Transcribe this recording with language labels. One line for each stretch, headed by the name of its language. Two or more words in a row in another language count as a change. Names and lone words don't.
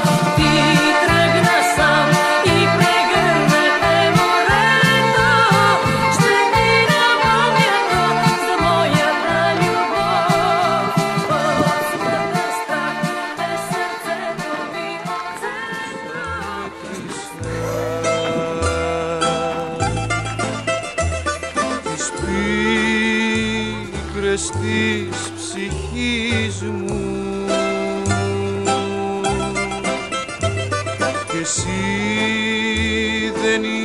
Bulgarian: Ти тръгна сам и прегърна те морето, ще ти напомня то за моята любов. От смъртен страх е сърцето ми
Greek: Της πίκρες της ψυχής μου κι εσύ δεν